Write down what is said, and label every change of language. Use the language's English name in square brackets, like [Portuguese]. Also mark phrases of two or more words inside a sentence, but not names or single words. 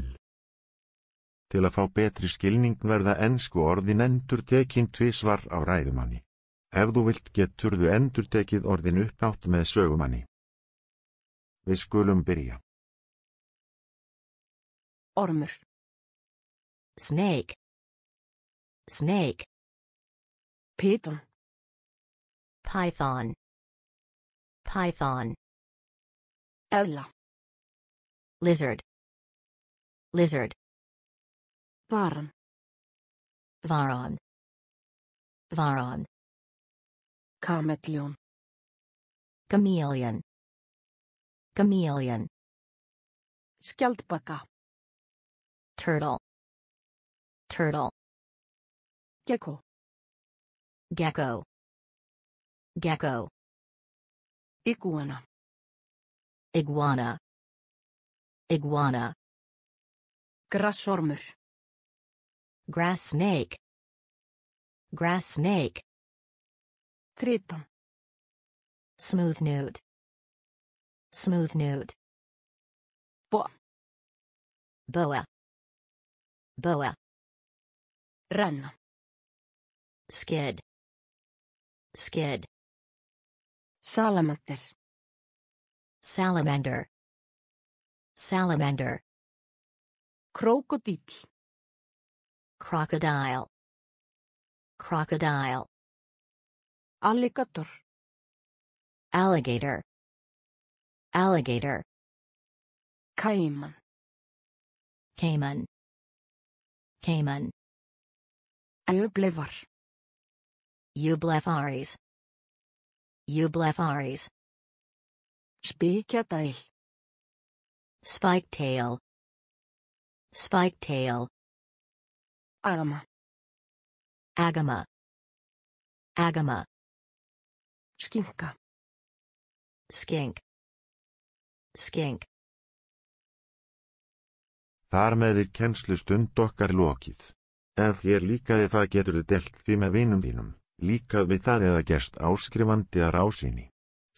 [Icelandic] Til að fá betri skilning verða ensku orðin endurtekin tvisvar á ræðumanni. Ef þú vilt geturðu endurtekið orðin upphátt með sögumanni. Við skulum byrja. Ormur. [English] Snake. Snake. [Icelandic] Triton. [English] Python. Python. [Icelandic] Eðla. [English] Lizard. Lizard. [Icelandic] Varan. [English] Varan. Varan. [Icelandic] Kamelljón. [English] Chameleon. Chameleon. [Icelandic] Skjaldbaka. [English] Turtle. Turtle. [Icelandic] Gecko. [English] Gecko. Gecko. [Icelandic] Igúana. [English] Iguana. Iguana. [Icelandic] Grasormur. [English] Grass snake. Grass snake. [Icelandic] Triton. [English] Smooth newt. Smooth newt. [Icelandic] Boa. [English] Boa. Boa. [Icelandic] Renna. [English] Skid. Skid. [Icelandic] Salamander. [English] Salamander. Salamander. [Icelandic] Krókódíll. [English] Crocodile. Crocodile. [Icelandic] Alligator. [English] Alligator. Alligator. [Icelandic] Cayman. [English] Cayman. Cayman. [Icelandic] Eublefar. [English] Ublefaris. Ublefaris. [Icelandic] Spiketail. [English] Spiketail. Spiketail. [Icelandic] Agama. [English] Agama. Agama. [Icelandic] Skinka. [English] Skink. Skink. [Icelandic] Þar með kennslustund okkar lokið. Ef þér líkaði það geturðu delt því með vinum þínum, líkað við það eða gerst áskrifandi að rásýni.